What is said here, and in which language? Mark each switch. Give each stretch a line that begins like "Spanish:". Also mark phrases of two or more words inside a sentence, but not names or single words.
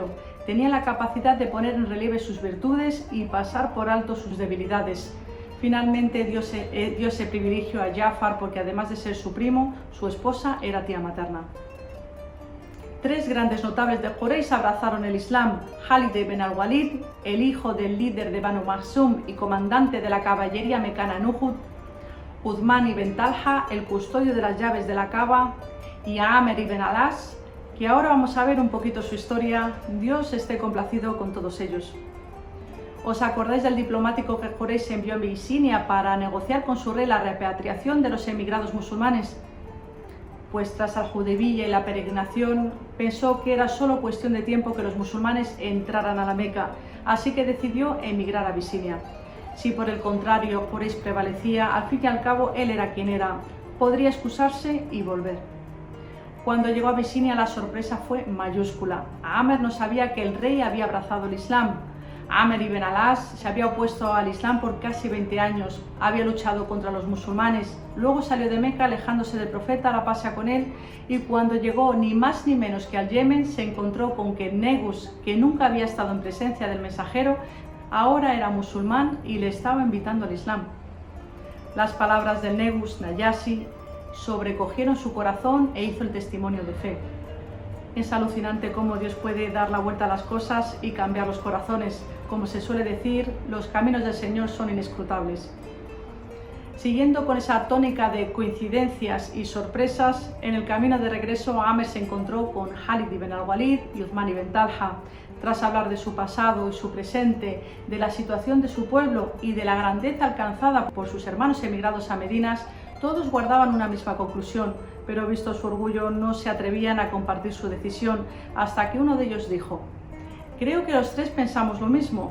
Spanish: Tenía la capacidad de poner en relieve sus virtudes y pasar por alto sus debilidades. Finalmente dio ese privilegio a Ja'far porque además de ser su primo, su esposa era tía materna. 3 grandes notables de Quraysh abrazaron el Islam: Khalid ibn al-Walid, el hijo del líder de Banu Makhzum y comandante de la caballería mecana en Uhud, Uthman ibn Talha, el custodio de las llaves de la Kaaba, y Amr ibn al-As, que ahora vamos a ver un poquito su historia. Dios esté complacido con todos ellos. ¿Os acordáis del diplomático que Quraysh envió a Bisinia para negociar con su rey la repatriación de los emigrados musulmanes? Pues tras Al-Hudaybiyah y la peregrinación, pensó que era solo cuestión de tiempo que los musulmanes entraran a la Meca, así que decidió emigrar a Bisinia. Si por el contrario Quraysh prevalecía, al fin y al cabo él era quien era, podría excusarse y volver. Cuando llegó a Bisinia la sorpresa fue mayúscula. Amer no sabía que el rey había abrazado el Islam. Amer ibn al-As se había opuesto al Islam por casi 20 años, había luchado contra los musulmanes, luego salió de Meca alejándose del profeta, la paz sea con él, y cuando llegó ni más ni menos que al Yemen se encontró con que Negus, que nunca había estado en presencia del mensajero, ahora era musulmán y le estaba invitando al Islam. Las palabras del Negus Najashi sobrecogieron su corazón e hizo el testimonio de fe. Es alucinante cómo Dios puede dar la vuelta a las cosas y cambiar los corazones. Como se suele decir, los caminos del Señor son inescrutables. Siguiendo con esa tónica de coincidencias y sorpresas, en el camino de regreso Amer se encontró con Khalid ibn al-Walid y Uthman ibn Talha. Tras hablar de su pasado y su presente, de la situación de su pueblo y de la grandeza alcanzada por sus hermanos emigrados a Medina, todos guardaban una misma conclusión, pero visto su orgullo no se atrevían a compartir su decisión, hasta que uno de ellos dijo: «Creo que los tres pensamos lo mismo».